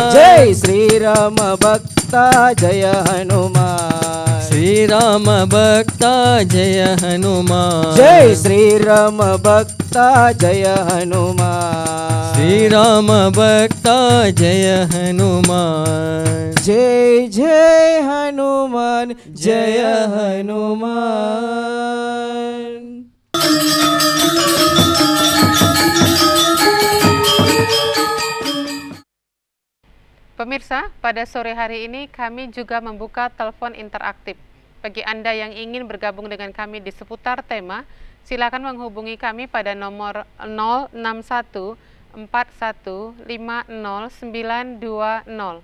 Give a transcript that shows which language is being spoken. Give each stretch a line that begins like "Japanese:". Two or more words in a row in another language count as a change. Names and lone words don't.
Hindi: जय श्री राम भक्ता जय हनुमान श्री राम भक्ता जय हनुमान जय श्री राम भक्ता जय हनुमान श्री राम भक्ता जय हनुमान जय जय हनुमान जय हनुमान.
Indonesian: Pemirsa, pada sore hari ini kami juga membuka telepon interaktif. Bagi Anda yang ingin bergabung dengan kami di seputar tema, silakan menghubungi kami pada nomor 061 4150 920.